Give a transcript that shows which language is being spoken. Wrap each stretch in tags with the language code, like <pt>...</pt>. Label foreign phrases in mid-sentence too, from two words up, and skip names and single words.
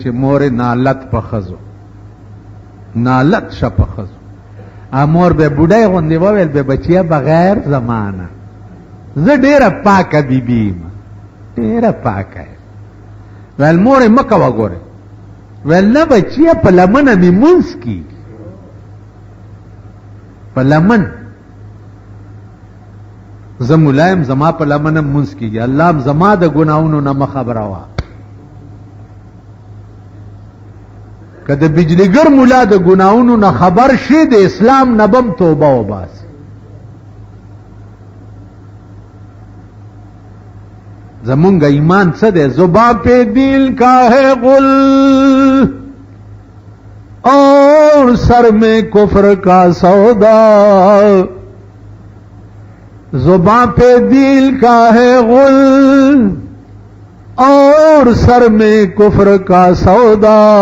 <ps>مور نالت په ښځو نالت شه په ښځو مور به بوډۍ غوندې وویل به بچیه بغیر زمانه زه ډېره پاکه بیبي یم ډېره پاکه یم ویل مورې مه کوه ګورې ویل نه بچیه په لمنه مې مونځ کېږي په لمن زه ملا یم زما په لمنه مونځ کېږي الله هم زما د ګناهونو نه مه خبروه که د بجلیګر ملا د ګناهونو نه خبر شي د اسلام نه بم توبه وباسي زمونږ ایمان څه دی</ps> <ur>زبان پہ دل کا ہے غل اور سر میں کفر کا سودا زبان پہ دل کا ہے غل اور سر میں کفر کا سودا</ur>